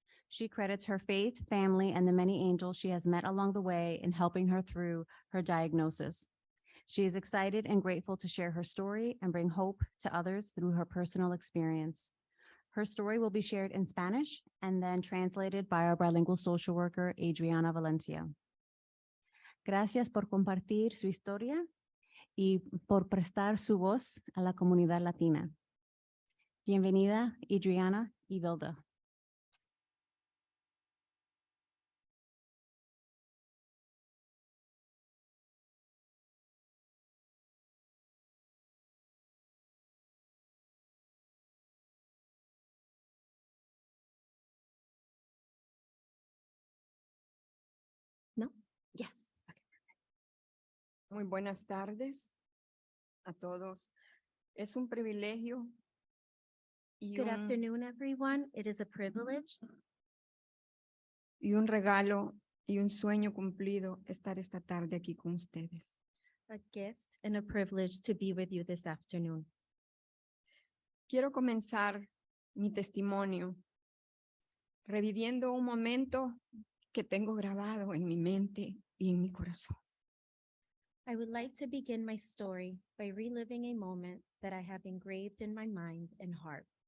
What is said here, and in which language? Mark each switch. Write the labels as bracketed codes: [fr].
[en] She credits her faith, family, and the many angels she has met along the way in helping her through her diagnosis. She is excited and grateful to share her story and bring hope to others through her personal experience. Her story will be shared in Spanish and then translated by our bilingual social worker, Adriana Valencia. [es] Gracias por compartir su historia y por prestar su voz a la comunidad latina. Bienvenida, Adriana y Vilda. [en] ¿No? Yes. Okay. [es] Muy buenas tardes a todos. Es un privilegio y [en] Good [es] un, [en] afternoon, everyone. It is a privilege [es] y un regalo y un sueño cumplido estar esta tarde aquí con ustedes. [en] a gift and a privilege to be with you this afternoon. [es] Quiero comenzar mi testimonio reviviendo un momento que tengo grabado en mi mente y en mi corazón. [en] I would like to begin my story by reliving a moment that I have engraved in my mind and heart.